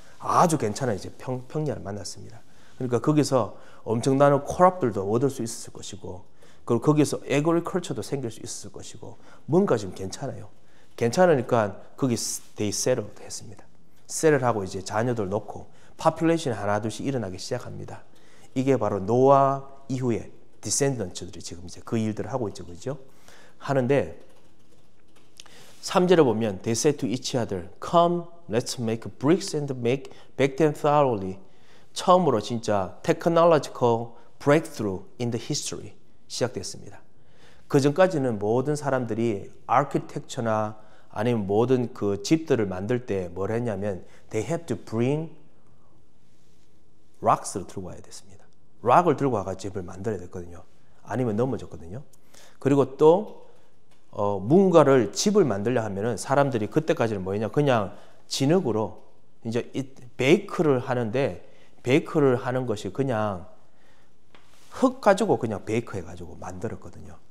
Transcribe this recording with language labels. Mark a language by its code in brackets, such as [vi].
[ko] 아주 괜찮은 이제 평야를 만났습니다. 그러니까 거기서 엄청난 코랍들도 얻을 수 있었을 것이고, 그리고 거기서 agriculture도 생길 수 있었을 것이고, 뭔가 좀 괜찮아요. 괜찮으니까 거기 [en] they settled [ko] 했습니다. settle 하고 이제 자녀들 놓고 population이 하나둘씩 일어나기 시작합니다. 이게 바로 노아 이후에 디센던츠들이 지금 이제 그 일들을 하고 있죠, 그죠? 하는데 3절에 보면 [en] they said to each other, come, let's make bricks and bake them thoroughly. [ko] 처음으로 진짜 [en] technological breakthrough in the history [ko] 시작됐습니다. 그 전까지는 모든 사람들이 architecture나 아니면 모든 그 집들을 만들 때 뭘 했냐면 [en] they had to bring rocks [ko] 를 들고 와야 됐습니다. 락을 들고 와가 집을 만들어야 됐거든요. 아니면 넘어졌거든요. 그리고 또 뭔가를 집을 만들려 하면은 사람들이 그때까지는 뭐였냐, 그냥 진흙으로 이제 베이크를 하는데 베이크를 하는 것이 그냥 흙 가지고 그냥 베이크 해가지고 만들었거든요.